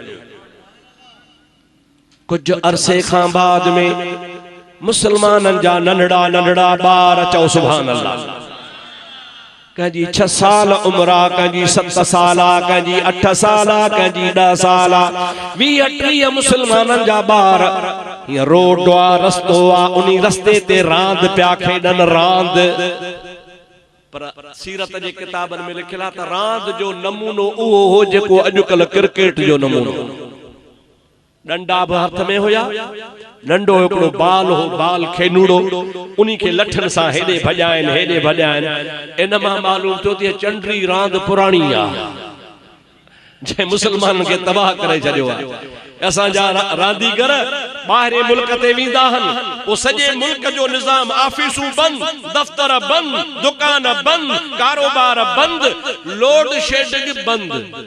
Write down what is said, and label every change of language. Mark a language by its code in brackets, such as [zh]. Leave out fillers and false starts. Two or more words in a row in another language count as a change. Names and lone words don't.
[sd] कुछ अरसे खां बाद में मुसलमाननि जा नंढड़ा नंढड़ा ॿार, चओ [ar] سبحان الله, [sd] कंहिंजी 6 साल उम्र आ, कंहिंजी 7 साल आ, कंहिंजी 8 साल आ, कंहिंजी 10 साल आ, 20-30 मुसलमाननि जा ॿार हीअं रोड आ, रस्तो आ, उन्ही रस्ते ते रांदि पिया खेॾनि। रांदि पर सीरत जे किताबनि में लिखियलु आहे त रांदि जो नमूनो उहो हो जेको अॼुकल्ह क्रिकेट जो नमूनो। डंडा भी हथ में हुया, नंढो हिकिड़ो बाल हो, बाल खेनूड़ो, उन्ही के लठन सां हेॾे भॼाइनि हेॾे भॼाइनि। इन मां मालूम थियो त चंडरी रांदि पुराणी आ, जंहिं मुसलमाननि खे तबाह करे छॾियो आहे। असांजा रांदीगर ॿाहिरे मुल्क ते वेंदा आहिनि, पोइ सॼे मुल्क जो निज़ाम, ऑफिसूं बंदि, दफ़्तर बंदि, दुकान बंदि, कारोबार बंदि, [en] load shedding [sd] बंदि।